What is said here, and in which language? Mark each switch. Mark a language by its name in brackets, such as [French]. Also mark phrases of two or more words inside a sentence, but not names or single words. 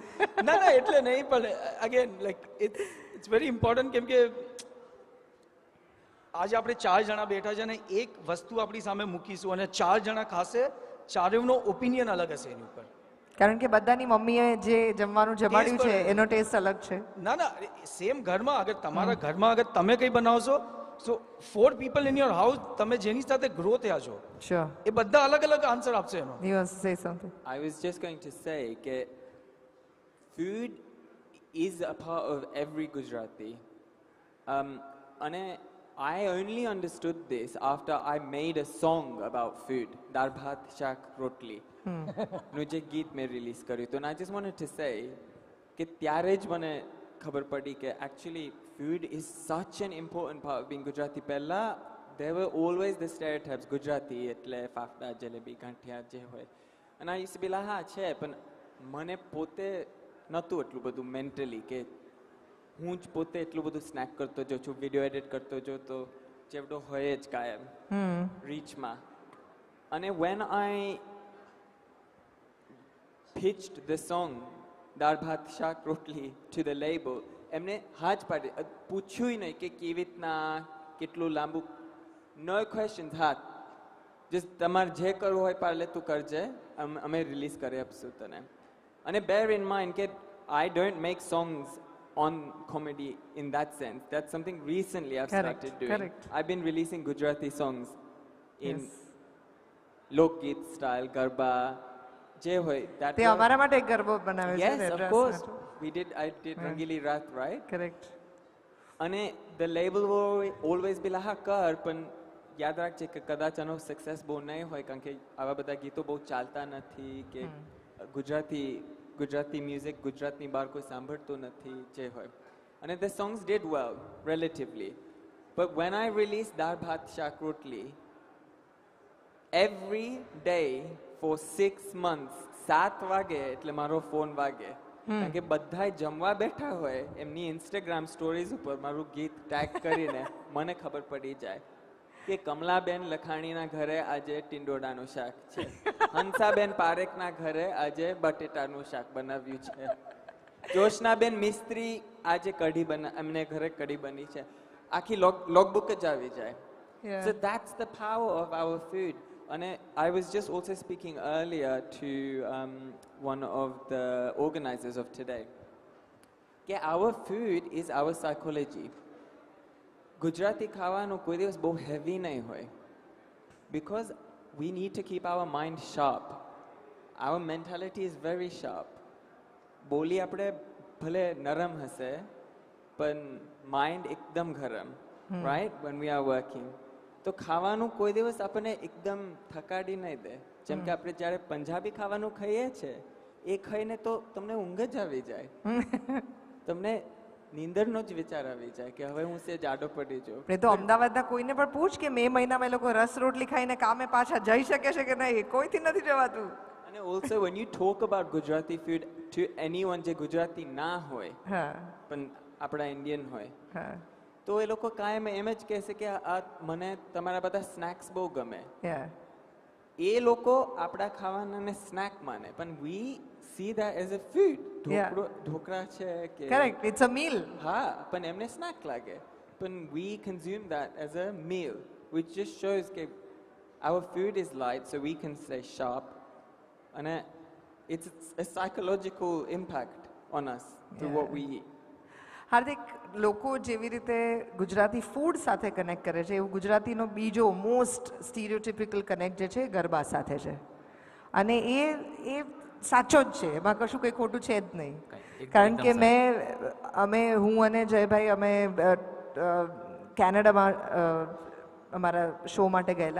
[Gujarati] ના ના એટલે નહીં પણ [English] again like it's very important [Gujarati] કેમ કે આજે આપણે 4 જણા બેઠા છે અને એક વસ્તુ આપણી સામે મૂકીશું અને 4 જણા ખાશે, ચારેયનો ઓપિનિયન અલગ હશે એની ઉપર. કારણ કે બધાની મમ્મીએ જે જમવાનું જમાડ્યું છે એનો ટેસ્ટ અલગ છે. ના ના સેમ ઘરમાં અગર તમારા ઘરમાં અગર તમે કંઈ બનાવશો [English] so 4 people in your house [Gujarati] તમે જેની સાથે ગ્રો થયા છો એ બધા અલગ અલગ આન્સર આપશે એનો. [English] You want to say something? I was just going to say કે food is a part of every Gujarati. અને I only understood this after I made a song about food, Dal Bhat Shak Rotli. [Gujarati] નું જે ગીત મેં રિલીઝ કર્યું હતું. [English] And I just wanted to say [Gujarati] કે ત્યારે જ મને ખબર પડી કે [English] actually food is such an important part of being Gujarati. [Gujarati] પહેલા [English] there were always the stereotypes, [Gujarati] Gujarati એટલે ફાફડા, જલેબી, ગાંઠિયા જે હોય. [English] And I used to be like [Gujarati] હા છે પણ મને પોતે નહોતું એટલું બધું મેન્ટલી કે હું જ પોતે એટલું બધું સ્નેક કરતો જો છું, [English] video edit [Gujarati] કરતો જો તો જેવડો હોય જ કાયમ રીચમાં. [English] અને when I pitched the song દાળ ભાત શાક રોટલી to the label, [Gujarati] એમને હા જ પાડી, પૂછ્યું નહીં કે કેવી રીતના, કેટલું લાંબુ, [English] no question, [Gujarati] હા જસ્ટ તમારે જે કરવું હોય પાર્લે તું કરજે, અમે રિલીઝ કરી આપશું તને. અને [English] bear in mind [Gujarati] કે [English] I don't make songs on comedy in that sense. That's something recently I've started doing. Correct. I've been releasing Gujarati songs in Lokgit style, Garba, [Gujarati] જે હોય that. તે અમારા માટે એક ગરબો બનાવ્યો છે. [English] Yes, of course. I did Rangili Raat, right? Correct. [Gujarati] અને [English] the label will always be like [Gujarati] હા કર, પણ યાદ રાખજે કે કદાચ આનો સક્સેસ બહુ નહીં હોય, કારણ કે આવા બધા ગીતો બહુ ચાલતા નથી, કે ગુજરાતી મ્યુઝિક ગુજરાતની બહાર કોઈ સાંભળતું નથી, જે હોય. અને [English] the songs did well relatively, but when I released દાળ ભાત શાક રોટલી, every day for 6 [Gujarati] months 7 વાગે એટલે મારો ફોન વાગે, કારણ કે બધા જમવા બેઠા હોય, એમની ઇન્સ્ટાગ્રામ સ્ટોરીઝ ઉપર મારું ગીત ટેગ કરીને મને ખબર પડી જાય કે કમલાબેન લખાણીના ઘરે આજે ટીંડોળાનું શાક છે, હંસાબેન પારેખના ઘરે આજે બટેટાનું શાક બનાવ્યું છે, જોશનાબેન મિસ્ત્રી આજે કઢી એમને ઘરે કઢી બની છે, આખી લોગબુક જ આવી જાય. [English] So that's the power of our food. And I was just also speaking earlier to one of the organizers of today. Yeah, our food is our psychology. [Gujarati] Gujarati ખાવાનું કોઈ દિવસ બહુ heavy નહીં હોય, [English] because we need to keep our mind sharp. Our mentality is very sharp. [Gujarati] બોલી આપણે ભલે નરમ હશે, પણ mind એકદમ ગરમ, [English] right? When we are working. [Gujarati] તો ખાવાનું કોઈ દિવસ આપણને એકદમ થકાડી નહીં દે. જેમ કે આપણે જ્યારે પંજાબી ખાવાનું ખાઈએ છે, એ ખાઈને તો તમને ઊંઘ જ આવી જાય, તમને નીંદરનો જ વિચાર આવી જાય કે હવે હું સે જાડો પડી જાઉં. એ તો અમદાવાદના કોઈને પણ પૂછ કે મે મહિનામાં એ લોકો રસ રોટલી ખાઈને કામે પાછા જઈ શકે છે કે નહીં, કોઈથી નથી જવાતું. અને [English] also when you talk about Gujarati food to anyone [Gujarati] જે ગુજરાતી ના હોય પણ આપણા ઇન્ડિયન હોય, તો એ લોકો કાયમ એમ જ કહેશે કે આ મને તમારા બધા સ્નેક્સ બહુ ગમે. એ લોકો આપણા ખાવાનાને સ્નેક માને, પણ [English] we see that as a food. [Gujarati] ઢોકળા છે કે [English] correct, it's a meal. [Gujarati] હા, પણ એમને સ્નેક લાગે, પણ [English] we consume that as a meal, which just shows [Gujarati] કે [English] our food is light so we can stay sharp. And it's a psychological impact on us through what we eat. [Gujarati] હાર્દિક, લોકો જેવી રીતે ગુજરાતી ફૂડ સાથે કનેક્ટ કરે છે, એવું ગુજરાતીનો બીજો [English] most stereotypical [Gujarati] કનેક્ટ જે છે ગરબા સાથે છે. અને એ સાચો જ છે, એમાં કશું કંઈ ખોટું છે જ નહીં. કારણ કે હું અને જયભાઈ અમે કેનેડામાં અમારા શો માટે ગયેલા.